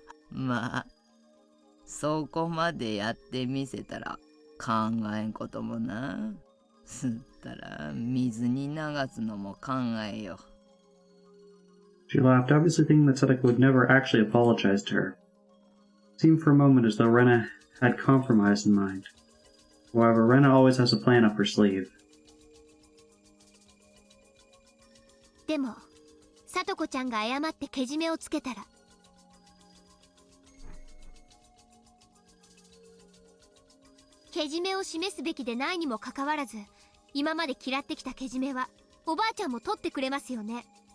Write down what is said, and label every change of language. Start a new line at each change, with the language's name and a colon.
Japanese: まあそこまでやってみせたら考えんこともな。すったら水に流すのも考えよ。
English: She laughed, obviously thinking that Satoko would never actually apologize to her. It seemed for a moment as though Rena had compromise in mind. However, Rena always has a plan up her sleeve.
Japanese: でも聡子ちゃんが謝ってけじめをつけたら、けじめを示すべきでないにもかかわらず、今まで嫌ってきたけじめはおばあちゃんも取ってくれますよね。